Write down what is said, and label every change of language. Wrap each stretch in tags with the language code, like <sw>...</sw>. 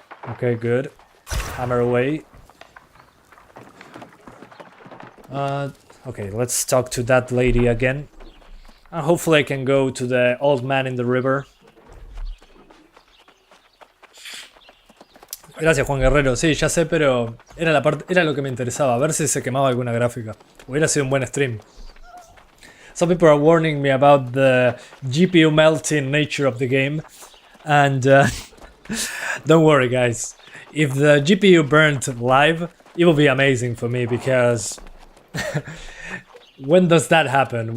<en>Okay, good. Hammer away. Okay, let's talk to that lady again. And hopefully I can go to the old man in the river.</en> <es>Gracias, Juan Guerrero. Sí, ya sé, pero era lo que me interesaba, a ver si se quemaba alguna gráfica. Hubiera sido un buen stream.</es> <en>Some people are warning me about the GPU melting nature of the game, and don't worry, guys. If the GPU burned live, it will be amazing for me, because when does that happen?</en>